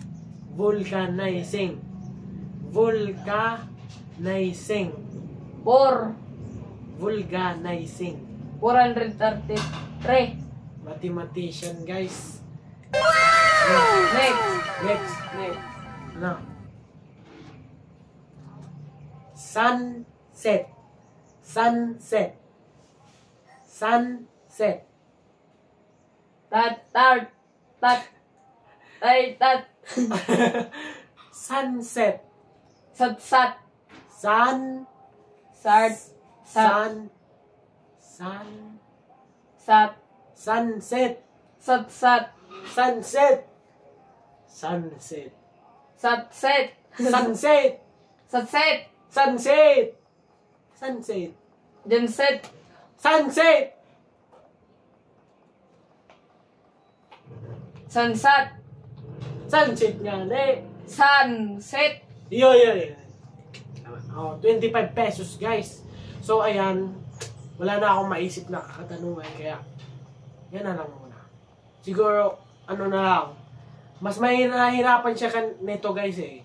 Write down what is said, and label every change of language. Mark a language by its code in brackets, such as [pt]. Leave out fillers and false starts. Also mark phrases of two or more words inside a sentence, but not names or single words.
[en] Vulcanizing. Vulcanizing. 4. Vulcanizing. 433. Mathematician, guys. Next. Next. Next. [tl] Ano? [en] Sunset. Sunset. Sunset. Tat. Sunset. Sat. Sun. Sat. Sun. Sat. Sunset. Sat. Sunset. Sunset. Satset. Sunset. Satset. Sunset. Sunset. Genset. Sunset. Sansat. [tl] Sunset nga, eh. [en] Sunset. Yo. Oh, 25 pesos, guys. [tl] So, ayan. Wala na akong maisip na katanungan. Kaya, yan na lang muna. Siguro, ano na lang. Mas may nahihirapan siya nito, guys, eh.